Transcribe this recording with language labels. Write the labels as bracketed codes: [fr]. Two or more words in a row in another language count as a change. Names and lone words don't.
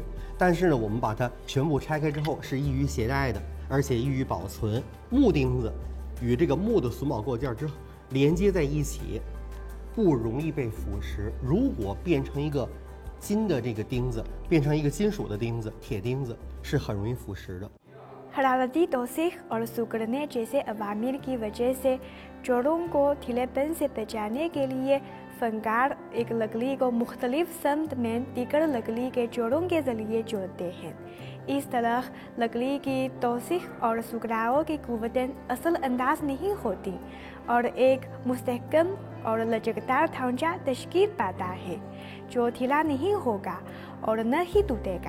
[zh] 但是呢，我们把它全部拆开之后是易于携带的，而且易于保存。木钉子与这个木的榫卯构件之后连接在一起，不容易被腐蚀。如果变成一个金的这个钉子，变成一个金属的钉子，铁钉子是很容易腐蚀的。 [ur] حرارتی توسیع اور سکڑنے جیسے عوامل کی وجہ سے جوڑوں کو ڈھیلے پن سے بچانے کے لیے فنکار ایک لکڑی کو مختلف سمت میں دیگر لکڑی کے جوڑوں کے ذریعے جوڑتے ہیں. اس طرح لکڑی کی توسیع اور سکڑاؤ کی قوتیں اصل انداز نہیں ہوتی اور ایک مستحکم اور لچکدار ڈھانچہ تشکیل پاتا ہے جو ڈھیلا نہیں ہوگا اور نہ ہی ٹوٹے گا.